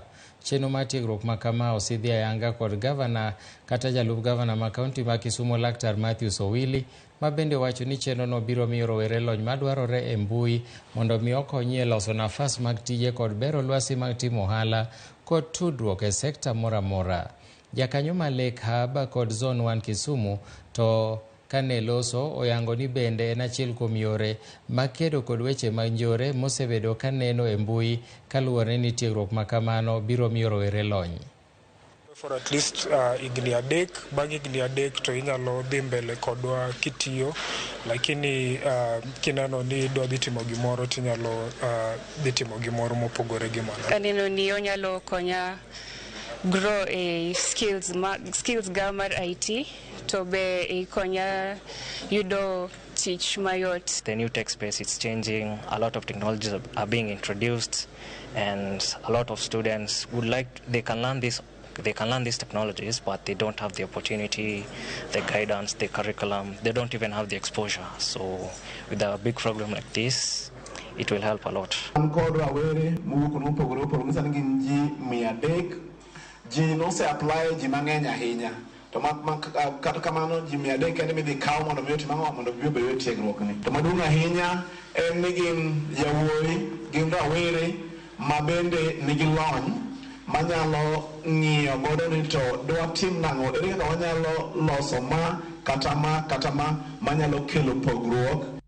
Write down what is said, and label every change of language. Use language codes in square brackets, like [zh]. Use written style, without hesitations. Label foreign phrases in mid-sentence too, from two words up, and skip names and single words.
[luo] Chenro mar tiegruok ma kama osidhi ayanga kod gavana kata jalup gavana ma kaonti ma Kisumu Laktar Matthews Owili ma bende wacho ni chenro no biro miyo rowere lony madwarore e mbui mondo mi okonyie loso nafas mag tije kod bero lwasi mag timo ohala kod tudruok e sekta mora mora. Jakanyo ma Lake Hub kod Zone 1 Kisumu to kane loso oyango ni bende en achiel kuom yore makedo kod weche manjore mosebedo kaneno e mbui kaluwore ni tiegruok ma kamano biro miyo rowere lony. [en] For at least [luo] higni 3, bang' higni 3 to inyalo dhi mbele kodwa kitiyo, lakini kineno ni idwa dhi timo gimoro tinyalo dhi timo gimoro mopogore gi mano. Kaneno ni onyalo konya [en] grow a skills [luo] ga mar IT to be ikonya yudo tich mayot. [en] The new tech space is changing, a lot of technologies are being introduced, and a lot of students would like, they can learn these technologies, but they don't have the opportunity, the guidance, the curriculum, they don't even have the exposure. So with a big program like this, it will help a lot. [luo] Geno se apply ji mang'eny ahinya to kata kamano ji 300 kende midhi kaw mondo mi otim mondo bi obedo tiegruok ni to maduong' ahinya en ni gin yawuoyi gin rowere ma bende nigi lony manyalo ng'iyo godo ni to dwa tim nang'o ere kaka wanyalo loso ma kata ma manyalo kelo pogruok